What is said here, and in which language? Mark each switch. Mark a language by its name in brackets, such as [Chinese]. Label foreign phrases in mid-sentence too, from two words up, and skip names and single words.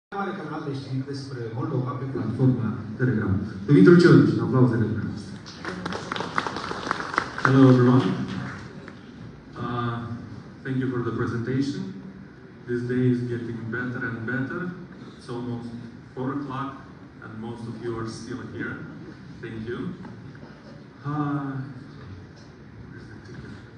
[Romanian] mare canal de știri despre Moldova pe platforma Telegram. Dumitru Ciorici, aplauzele dumneavoastră. [English] Hello everyone. Thank you for the presentation. This day is getting better and better. It's almost 4 o'clock and most of you are still here. Thank you. Where's the ticket?